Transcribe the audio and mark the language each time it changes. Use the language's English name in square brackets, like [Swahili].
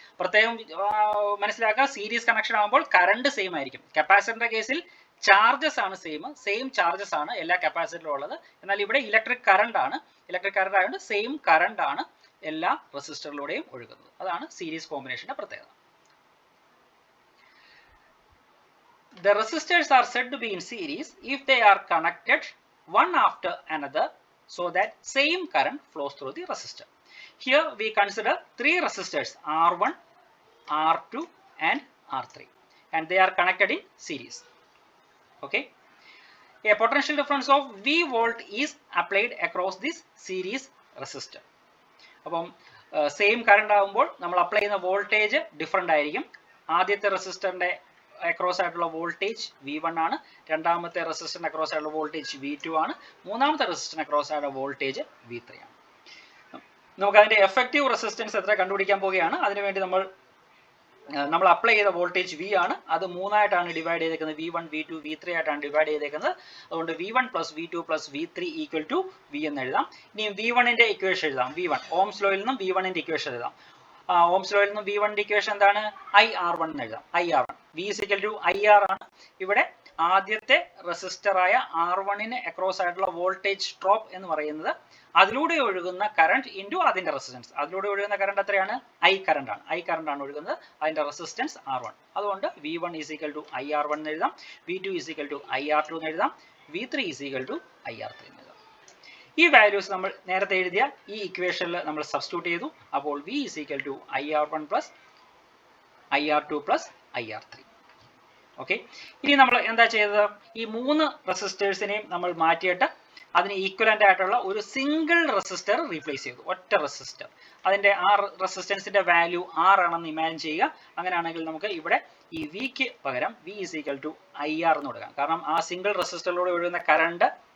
[Malayalam] പ്രത്യേകം മനസ്സിലാക്കുക, series connection ആകുമ്പോൾ കറണ്ട് സെയിം ആയിരിക്കും. കപ്പാസിറ്ററിന്റെ കേസിൽ ചാർജസ് ആണ് സെയിം ചാർജസ് ആണ് എല്ലാ കപ്പാസിറ്ററിലും ഉള്ളത്. എന്നാൽ ഇവിടെ ഇലക്ട്രിക് കറണ്ട് ആയതുകൊണ്ട് സെയിം കറണ്ട് ആണ് എല്ലാ റെസിസ്റ്ററിലൂടെയും ഒഴുകുന്നത്. അതാണ് സീരീസ് കോമ്പിനേഷന്റെ പ്രത്യേകത. [English] The resistors are said to be in series if they are connected one after another so that same current flows through the resistor. Here we consider three resistors, R1, R2 and R3, and they are connected in series. Okay, a potential difference of V volt is applied across this series resistor. [Malayalam] അപ്പം same current ആകുമ്പോൾ നമ്മൾ apply ചെയ്യുന്ന voltage different ആയിരിക്കും. ആദ്യത്തെ റെസിസ്റ്ററിന്റെ across ആയിട്ടുള്ള voltage V1 ആണ്, രണ്ടാമത്തെ റെസിസ്റ്ററിന് അക്രോസ് ആയിട്ടുള്ള വോൾട്ടേജ് V2 ആണ്, മൂന്നാമത്തെ റെസിസ്റ്ററിന് അക്രോസ് ആയിട്ടുള്ള വോൾട്ടേജ് V3 ആണ്. നമുക്ക് അതിന്റെ എഫക്റ്റീവ് റെസിസ്റ്റൻസ് എത്ര കണ്ടുപിടിക്കാൻ പോവുകയാണ്. അതിനുവേണ്ടി നമ്മൾ അപ്ലൈ ചെയ്ത വോൾട്ടേജ് V ആണ്, അത് മൂന്നായിട്ടാണ് ഡിവൈഡ് ചെയ്തേക്കുന്നത്. V1, V2, V3 ആയിട്ടാണ് ഡിവൈഡ് ചെയ്തേക്കുന്നത്. അതുകൊണ്ട് V1 + V2 + V3 = V എന്ന് എഴുതാം. ഇനി V1ന്റെ ഇക്വേഷൻ എഴുതാം. V1 ഓംസ് ലോയിൽ നിന്നും V1ന്റെ ഇക്വേഷൻ എഴുതാം. ഓംസ് ലോയിൽ നിന്നും V1ന്റെ ഇക്വേഷൻ എന്താണ്? IR1 എന്ന് എഴുതാം. IR1 V = IR ആണ്. ഇവിടെ ആദ്യത്തെ റെസിസ്റ്ററായ R1ന് അക്രോസ് ആയിട്ടുള്ള വോൾട്ടേജ് ഡ്രോപ്പ് എന്ന് പറയുന്നത് അതിലൂടെ ഒഴുകുന്ന കറണ്ട് ഇൻറ്റു അതിന്റെ റെസിസ്റ്റൻസ്. അതിലൂടെ ഒഴുകുന്ന കറണ്ട് എത്രയാണ്? I കറണ്ട് ആണ് ഒഴുകുന്നത്. അതിന്റെ റെസിസ്റ്റൻസ് R1. അതുകൊണ്ട് V1 = IR1 എന്ന് എഴുതാം, V2 = IR2 എന്ന് എഴുതാം, V3 = IR3 എന്ന് എഴുതാം. ഈ വാല്യൂസ് നമ്മൾ നേരത്തെ എഴുതിയ ഈ ഇക്വേഷനിൽ നമ്മൾ സബ്സ്റ്റിറ്റ്യൂട്ട് ചെയ്തു. അപ്പോൾ V = IR1 + IR2 + IR3. Okay, ഇനി നമ്മൾ എന്താ ചെയ്തത്? ഈ മൂന്ന് റെസിസ്റ്റേഴ്സിനെയും നമ്മൾ മാറ്റിയിട്ട് അതിന് ഈക്വലന്റ് ആയിട്ടുള്ള ഒരു സിംഗിൾ റെസിസ്റ്റർ റീപ്ലേസ് ചെയ്തു. ഒറ്റ റെസിസ്റ്റർ, അതിന്റെ ആ റെസിസ്റ്റൻസിന്റെ വാല്യൂ R ആണെന്ന് ഇമാജിൻ ചെയ്യുക. അങ്ങനെയാണെങ്കിൽ നമുക്ക് ഇവിടെ ഈ Vക്ക് പകരം V = IR എന്ന് കൊടുക്കാം. കാരണം ആ സിംഗിൾ റെസിസ്റ്ററിലൂടെ ഒഴുകുന്ന കറണ്ട്